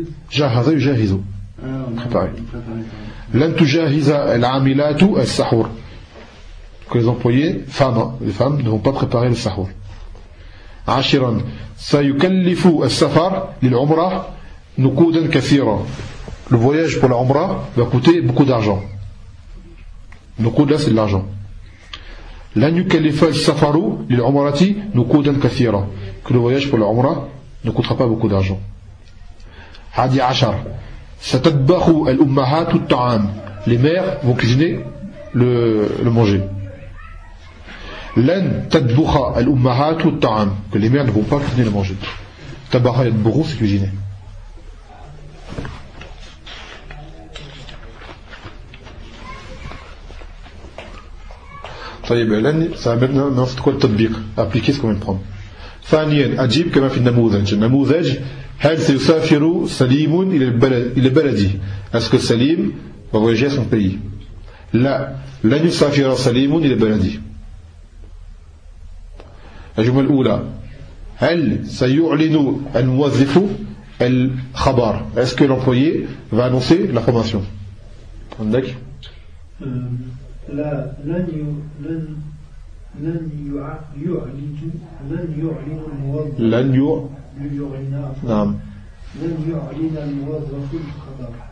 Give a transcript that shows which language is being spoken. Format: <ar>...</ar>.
<ar>جاهز يجهز préparer. لن تجهز العاملات السحور,</ar> <fr>que les employés femmes, les femmes ne vont pas préparer le sahur.</fr> <ar>عشرا سيكلف السفر للعمرة نقودا كثيرة,</ar> <fr>le voyage pour la Umrah va coûter beaucoup d'argent. نقود là c'est de l'argent.</fr> <ar>لن يكلف السفر للعمرة نقودا كثيرة,</ar> <fr>que le voyage pour la Umrah ne coûtera pas beaucoup d'argent.</fr> <ar>حادي عشر ستطبخ الأمهات الطعام,</ar> <fr>les mères vont cuisiner le manger.</fr> <ar>لن تطبخ الأمهات الطعام,</ar> <fr>que les mères ne vont pas cuisiner le manger.</fr> <ar>Tabakha yatbukhu,</ar> <fr>c'est cuisiner.</fr> <ar>طيب لن سابنا نفس كل تطبيق</ar> <fr>appliquer ce qu'on vient prendre.</fr> <ar>ثانيا أجيب كما في النموذج. النموذج هل سيسافر سليم إلى بلدي,</ar> <fr>est-ce que Salim va voyager à son pays?</fr> <ar>لا لن يسافر سليم إلى بلدي. الجملة الأولى هل سيعلن الموظف الخبر,</ar> <fr>est-ce que l'employé va annoncer la formation?</fr> <ar>عندك لا لن يعلن الموظف الخبر.</ar>